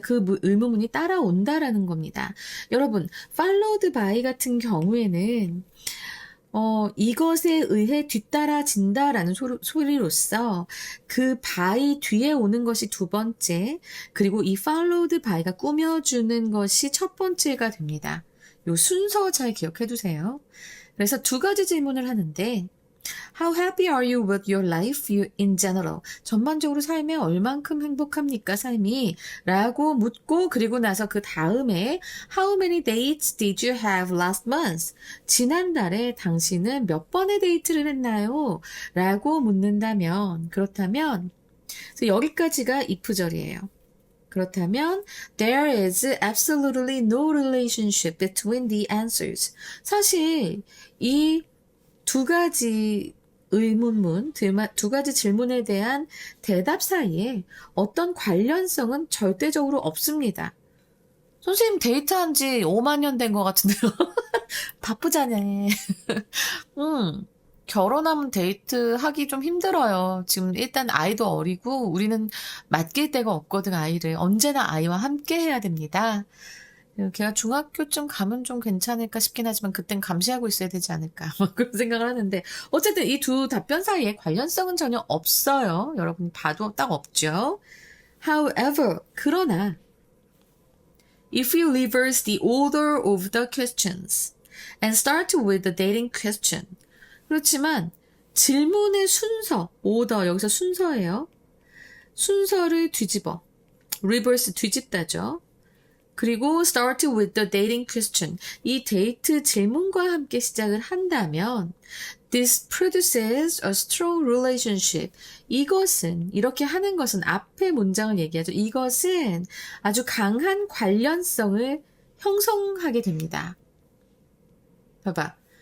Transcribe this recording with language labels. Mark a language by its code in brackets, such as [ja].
[ko] 그 의문문이 따라온다라는 겁니다. 여러분, followed by 같은 경우에는 이것에 의해 뒤따라진다라는 소리로서 그 by 뒤에 오는 것이 두 번째, 그리고 이 followed by가 꾸며주는 것이 첫 번째가 됩니다. 요 순서 잘 기억해 두세요. 그래서 두 가지 질문을 하는데 [en] How happy are you with your life in general? [ko] 전반적으로 삶에 얼만큼 행복합니까, 삶이? 라고 묻고 그리고 나서 그 다음에 [en] How many dates did you have last month? [ko] 지난달에 당신은 몇 번의 데이트를 했나요? 라고 묻는다면 그렇다면 그래서 여기까지가 if절이에요. 그렇다면 [en] there is absolutely no relationship between the answers. [ko] 사실 이 두 가지 의문문, 두 가지 질문에 대한 대답 사이에 어떤 관련성은 절대적으로 없습니다. 선생님 데이트한 지 5만 년 된 것 같은데요. 바쁘자네. 결혼하면 데이트하기 좀 힘들어요. 지금 일단 아이도 어리고 우리는 맡길 데가 없거든, 아이를. 언제나 아이와 함께 해야 됩니다. 걔가 중학교쯤 가면 좀 괜찮을까 싶긴 하지만 그땐 감시하고 있어야 되지 않을까 그런 생각을 하는데 어쨌든 이 두 답변 사이에 관련성은 전혀 없어요. 여러분 봐도 딱 없죠. [en] However, [ko] 그러나 [en] if you reverse the order of the questions and start with the dating question. [ko] 그렇지만 질문의 순서, order, 여기서 순서예요. 순서를 뒤집어. reverse 뒤집다죠. 그리고 [en] start with the dating question. [ko] 이 데이트 질문과 함께 시작을 한다면 [en] this produces a strong relationship. [ko] 이것은, 이렇게 하는 것은 앞에 문장을 얘기하죠. 이것은 아주 강한 관련성을 형성하게 됩니다. 봐봐.